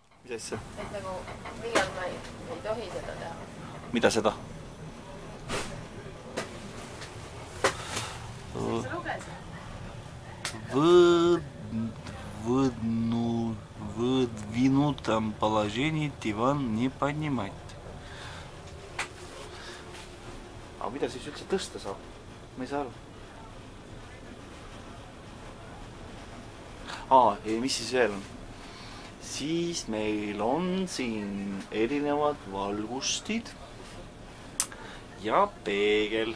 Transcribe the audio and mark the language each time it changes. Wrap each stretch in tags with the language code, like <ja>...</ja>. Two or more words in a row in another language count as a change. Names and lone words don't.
<et>Midesse? Et nagu millal ma ei tohi seda teha. Mida seda? Sa lugesid?</et> <ru>Выдвинутом положении диван не поднимать.</ru> <et>Aga mida siis üldse tõsta saab? Ma ei saa aru. Ja mis siis veel on? Siis meil on siin erinevad valgustid ja peegel.</et>